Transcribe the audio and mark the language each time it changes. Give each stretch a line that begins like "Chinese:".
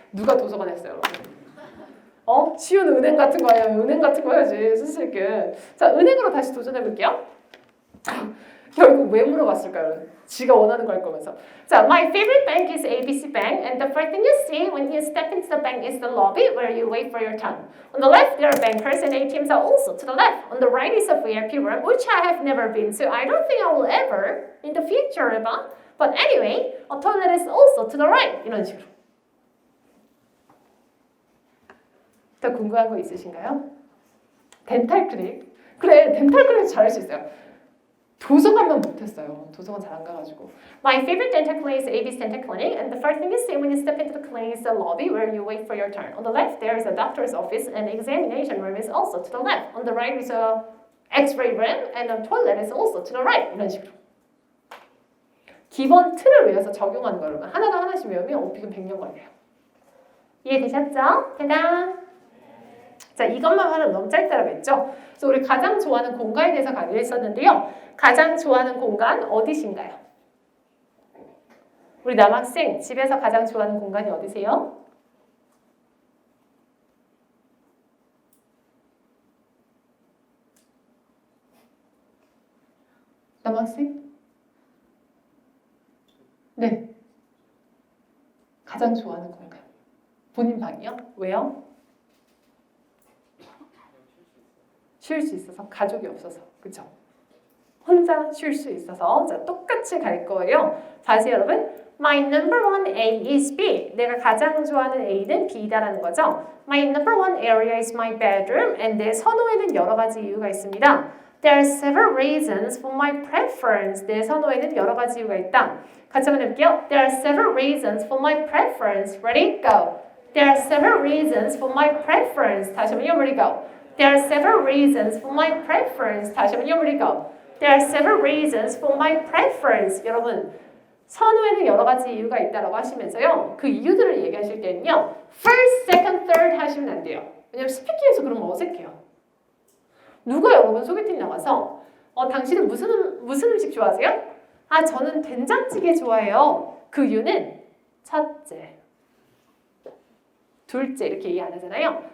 Korean: 누가 도서관 했어요, 여러분? 쉬운 은행 같은 거 해요. 은행 같은 거 해야지, 수수께. 자, 은행으로 다시 도전해 볼게요. 결국 왜 물어봤을까요? 지가 원하는 거 할 거면서.
English: 자, my favorite bank is ABC Bank, and the first thing you see when you step into the bank is the lobby where you wait for your turn. On the left, there are bankers and ATMs are also to the left. On the right is a VIP room, which I have never been to. I don't think I will ever in the future, ever. But anyway, a toilet is also to the right.
Korean: 이런 식으로. 더 궁금한 거 있으신가요? 덴탈 클릭. 그래, 덴탈 클릭 잘할 수 있어요. 도서관만 못했어요. 도서관 잘 안 가가지고.
English: My favorite dental clinic is AB's Dental Clinic, and the first thing you see when you step into the clinic is the lobby where you wait for your turn. On the left, there is a doctor's office, and examination room is also to the left. On the right is a X-ray room, and a toilet is also to the right.
Korean: 이런 식으로. 기본 틀을 외워서 적용하는 거 여러분. 하나씩 외우면 비금 100년 걸려요. 이해되셨죠? 대단. 자, 이것만 하면 너무 짧다라고 했죠? 그래서 우리 가장 좋아하는 공간에 대해서 강의를 했었는데요. 가장 좋아하는 공간 어디신가요? 우리 남학생 집에서 가장 좋아하는 공간이 어디세요? 남학생? 네. 가장 좋아하는 공간. 본인 방이요? 왜요? 쉴 수 있어서, 가족이 없어서, 그쵸? 혼자 쉴 수 있어서. 자, 똑같이 갈 거예요. 다시 여러분,
English: my number one A is B.
Korean: 내가 가장 좋아하는 A는 B다라는 거죠.
English: My number one area is my bedroom, and
Korean: 내 선호에는 여러 가지 이유가 있습니다.
English: There are several reasons for my preference.
Korean: 내 선호에는 여러 가지 이유가 있다. 같이 한번 해볼게요.
English: There are several reasons for my preference. Ready? Go. There are several reasons for my preference.
Korean: 다시 한번요.
English: Ready? Go. There are several reasons for my preference.
Korean: 다시 한번요.
English: Ready? Go. There are several reasons for my preference.
Korean: 여러분, 선호에는 여러 가지 이유가 있다라고 하시면서요. 그 이유들을 얘기하실 때는요.
English: First, second, third
Korean: 하시면 안 돼요. 왜냐면 스피킹에서 그런 거 어색해요. 누가 여러분 소개팅 나가서 당신은 무슨 음식 좋아하세요? 아, 저는 된장찌개 좋아해요. 그 이유는 첫째, 둘째 이렇게 얘기 안 하잖아요.